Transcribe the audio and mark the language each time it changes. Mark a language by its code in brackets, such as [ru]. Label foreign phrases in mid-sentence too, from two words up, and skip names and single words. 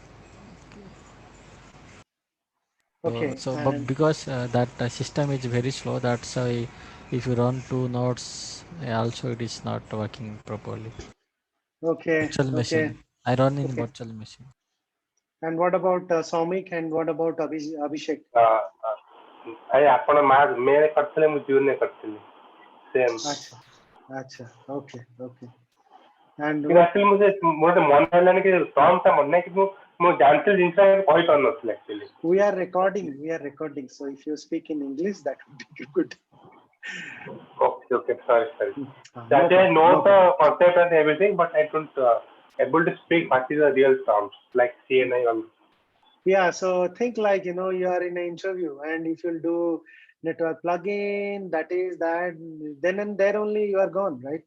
[en] Okay, so, but and because that system is very slow, that's why if you run two nodes, also it is not working properly. okay, Virtual okay, machine. I run in okay. virtual machine. And what about Saumik, and what about Abhishek? [or] ଭାଇ ଆପଣ ମେ ରେ କରିଥିଲେ, ମୁଁ ଜୁନ ରେ କରିଥିଲି ସେମ୍। [hi] अच्छा, अच्छा. [en] Okay, okay. And [or] କିନ୍ତୁ actually ମୁଁ ମୋତେ ମନେ ହେଲାନି କି ଟର୍ମ ଟା ମନେ ନାହିଁ କିନ୍ତୁ ମୁଁ ଜାଣିଥିଲି ଜିନିଷ କହିପାରୁନଥିଲି actually. [en] we are recording. So if you speak in English, that would be good. Okay, sorry. No That I know problem. the concept and everything, but I couldn't able to speak what is the real terms like CNI or. Yeah, so think like, you are in an interview, and if you'll do network plugin, that is that, then and there only you are gone, right?